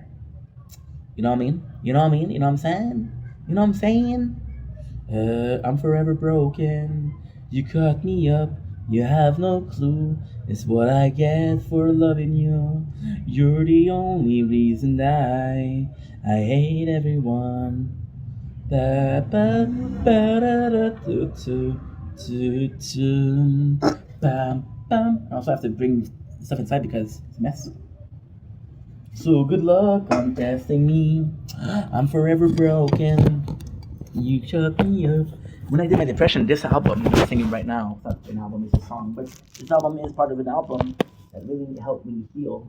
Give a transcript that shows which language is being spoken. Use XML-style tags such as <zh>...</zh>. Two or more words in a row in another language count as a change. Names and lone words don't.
<en>You know what I mean? You know what I mean? You know what I'm saying? You know what I'm saying? I'm forever broken. You cut me up. You have no clue. It's what I get for loving you. You're the only reason I hate everyone. Ba ba ba da da do do do do. Bam bam. I also have to bring stuff inside because it's a mess. So good luck on testing me. I'm forever broken. You shut me up. When I did my depression, this album I'm singing right now, it's not an album, it's a song, but this album is part of an album that really helped me heal.</en>